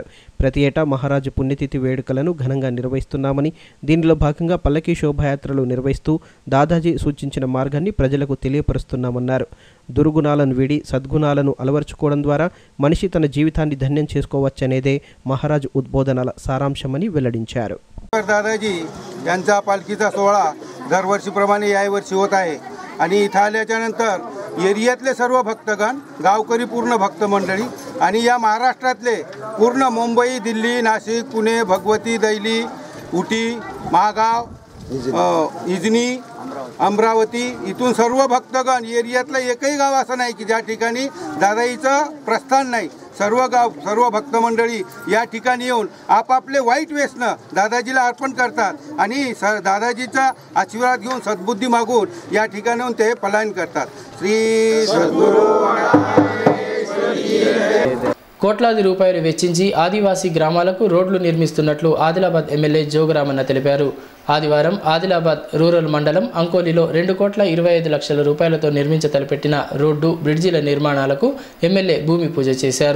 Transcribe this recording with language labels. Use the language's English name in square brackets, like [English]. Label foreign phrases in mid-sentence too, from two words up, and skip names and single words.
[Telugu] ప్రతి ఏటా మహారాజ్ పుణ్యతిథి వేడుకలను ఘనంగా నిర్వహిస్తున్నామని, దీనిలో భాగంగా పల్లకీ శోభాయాత్రలు నిర్వహిస్తూ దాదాజీ సూచించిన మార్గాన్ని ప్రజలకు తెలియపరుస్తున్నామన్నారు. దుర్గుణాలను వీడి సద్గుణాలను అలవర్చుకోవడం ద్వారా మనిషి తన జీవితాన్ని ధన్యం చేసుకోవచ్చనేదే మహారాజ్ ఉద్బోధనల సారాంశమని వెల్లడించారు. [Marathi] दादाजी यांचा पालखीचा सोहळा दरवर्षीप्रमाणे याही वर्षी होत आहे आणि इथं आल्याच्यानंतर एरियातले सर्व भक्तगण, गावकरी पूर्ण भक्त मंडळी आणि या महाराष्ट्रातले पूर्ण मुंबई, दिल्ली, नाशिक, पुणे, भगवती, दैली, उटी, महागाव, इजनी, अमरावती इथून सर्व भक्तगण, एरियातलं एकही गाव असं नाही की ज्या ठिकाणी दादाईचं प्रस्थान नाही. सर्व गाव, सर्व भक्त मंडळी या ठिकाणी येऊन आपापले वाईट व्यसनं दादाजीला अर्पण करतात आणि दादाजीचा आशीर्वाद घेऊन सद्बुद्धी मागून या ठिकाणी येऊन ते पलायन करतात. श्री सद्गुरू [Telugu] కోట్లాది రూపాయలు వెచ్చించి ఆదివాసీ గ్రామాలకు రోడ్లు నిర్మిస్తున్నట్లు ఆదిలాబాద్ ఎమ్మెల్యే జోగురామన్న తెలిపారు. ఆదివారం ఆదిలాబాద్ రూరల్ మండలం అంకోలిలో 2,25,00,000 రూపాయలతో నిర్మించతలపెట్టిన రోడ్డు, బ్రిడ్జిల నిర్మాణాలకు ఎమ్మెల్యే భూమి పూజ చేశారు.